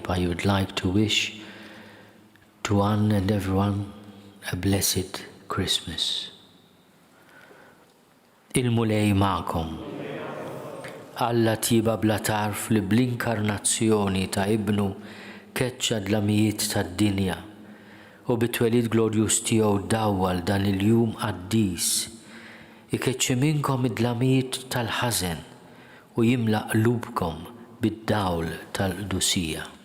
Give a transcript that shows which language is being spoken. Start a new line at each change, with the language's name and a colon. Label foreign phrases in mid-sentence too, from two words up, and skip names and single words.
English: I would like to wish to one and everyone a blessed Christmas.
Maltese: Il-mulej magħkom. Alla tiba bla tarf li bl-inkarnazzjoni ta' ibnu keċċa dlamijiet tad-dinja u bit-twelid glorjus tiegħu dawwal dan il-jum qaddis ikeċċi minnkom id-dlamijiet tal-ħażen u jimla qlubkom bid-dawl tal-qdusija.